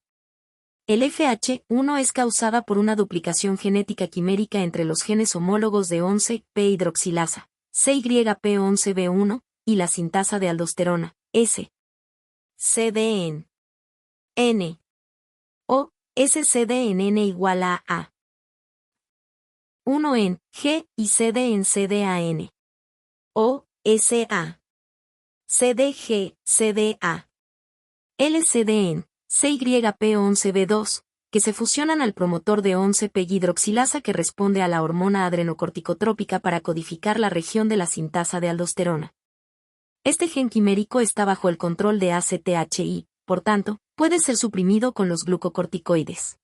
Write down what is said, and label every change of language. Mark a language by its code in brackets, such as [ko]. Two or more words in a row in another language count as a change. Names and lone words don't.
[es] El FH1 es causada por una duplicación genética quimérica entre los genes homólogos de 11-P-hidroxilasa, CYP11B1, y la sintasa de aldosterona, S. CDN. N. O, SCDNN igual a A. 1 en G y CD en CDAN. O, SA. CDG, CDA. LCDN. CYP11B2, que se fusionan al promotor de 11-P-hidroxilasa que responde a la hormona adrenocorticotrópica para codificar la región de la sintasa de aldosterona. Este gen quimérico está bajo el control de ACTH y, por tanto, puede ser suprimido con los glucocorticoides.